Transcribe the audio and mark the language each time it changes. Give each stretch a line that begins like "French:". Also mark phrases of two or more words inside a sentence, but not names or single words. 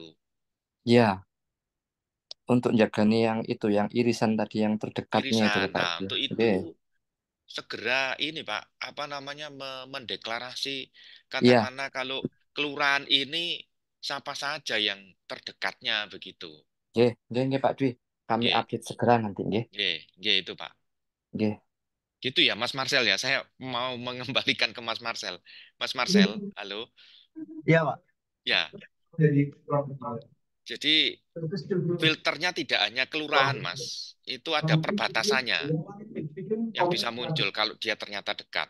Indonesian: Iya, untuk jagani yang itu, yang irisan tadi yang terdekatnya itu Irisan. Pak. Nah, untuk Oke. itu segera ini Pak, apa namanya mendeklarasi Iya, katakanlah kalau kelurahan ini siapa saja yang terdekatnya begitu. nggih, nggih, nggih Pak Dwi. Kami Nggih, update segera nanti nggih. nggih, nggih itu Pak. Nggih. Gitu ya Mas Marcel ya. Saya mau mengembalikan ke Mas Marcel. Mas Marcel, halo. Iya Pak. Ya, jadi filternya tidak hanya kelurahan Mas. Itu ada perbatasannya yang bisa muncul kalau dia ternyata dekat.